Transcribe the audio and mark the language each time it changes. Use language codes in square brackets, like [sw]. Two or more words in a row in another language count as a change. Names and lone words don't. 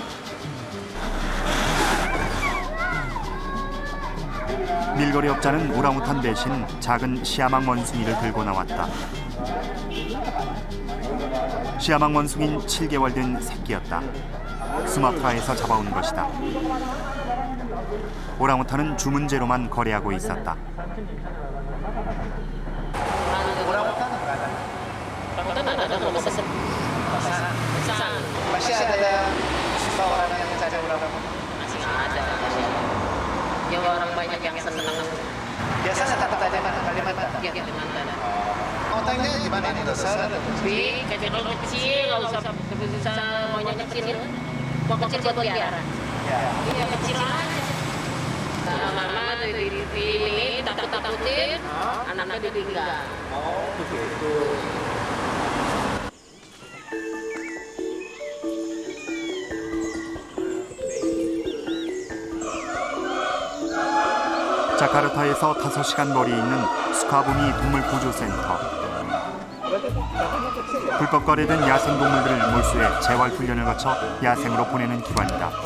[ko] 밀거래업자는 오랑우탄 대신 작은 시아망 원숭이를 들고 나왔다. 시아망 원숭이는 7개월 된 새끼였다. 수마트라에서 잡아온 것이다. 오랑우탄은 주문제로만 거래하고 있었다. [id] Masih ada orang yang mencari orangutan? Masih ada. Ya orang banyak yang senang. Biasanya kata-kata Kalimantan? Iya, Kalimantan. Otaknya gimana ini besar? Kecil, nggak usah maunya kecil. Mau kecil buat piara. Iya, kecil aja. Lama-lama ini takut-takutin, anaknya ditinggal. Oh, begitu. [ko] 자카르타에서 5시간 거리에 있는 수카부미 동물구조센터. 불법 거래된 야생동물들을 몰수해 재활훈련을 거쳐 야생으로 보내는 기관이다.